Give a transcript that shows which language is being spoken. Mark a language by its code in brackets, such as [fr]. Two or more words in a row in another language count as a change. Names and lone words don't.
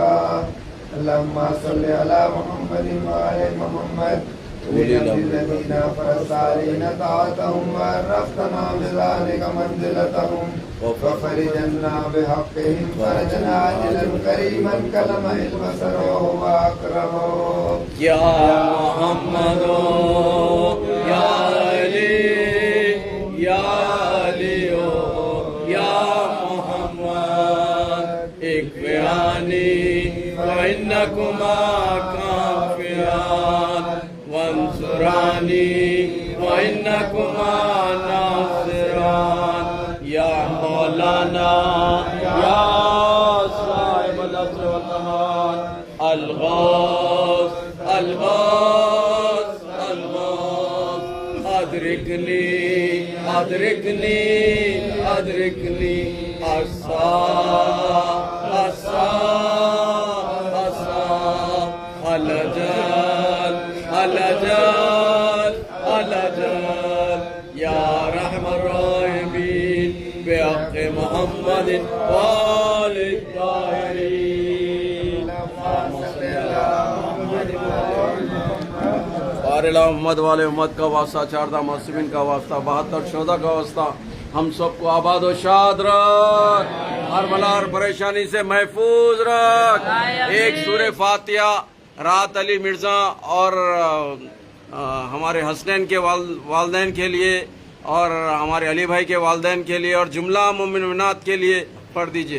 [ar] اللهم صل على محمد وآل محمد वली الذين فرسالين طاعتهم وعرفتنا بذلك منزلتهم وفرجنا بحقهم فرجا عاجلا كريما كلمح البصر وهو أكرم يا محمد يا علي يا عليو يا محمد اكفياني وإنكما كافيان وانصراني وإنكما ناصران يا مولانا يا صاحب العصر والأمان الغوث الغوث الغوث أدركني أدركني أدركني الساعة الساعة الساعة असा العجل العجل العجل يا أرحم الراحمين بحق محمد وآله الطاهرين [ur] بارِلا محمد والے امت کا واسطہ، چاردہ معصومین کا واسطہ، 72 شہدا کا واسطہ، ہم سب کو آباد و شاد رکھ، ہر بلا اور پریشانی سے محفوظ رکھ. ایک سورہ فاتحہ راحت علی مرزا اور ہمارے حسنین کے والدین کے لیے اور ہمارے علی بھائی کے والدین کے لیے اور جملہ مومنات کے لیے پڑھ دیجیے.